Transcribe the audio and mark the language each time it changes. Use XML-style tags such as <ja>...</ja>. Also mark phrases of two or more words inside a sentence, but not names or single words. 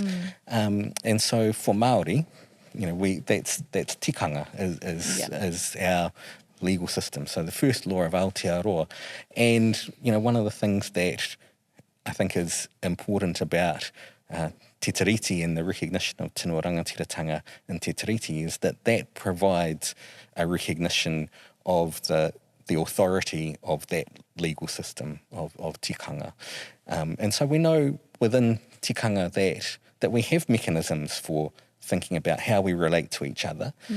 <en>And so for Māori, you know, that's tikanga is our legal system. So the first law of Aotearoa. And, you know, one of the things that I think is important about Te Tiriti and the recognition of</en> <mi>tino rangatiratanga</mi> <en>in Te Tiriti is that provides a recognition of the authority of that legal system of tikanga. And so we know within tikanga that we have mechanisms for thinking about how we relate to each other.</en>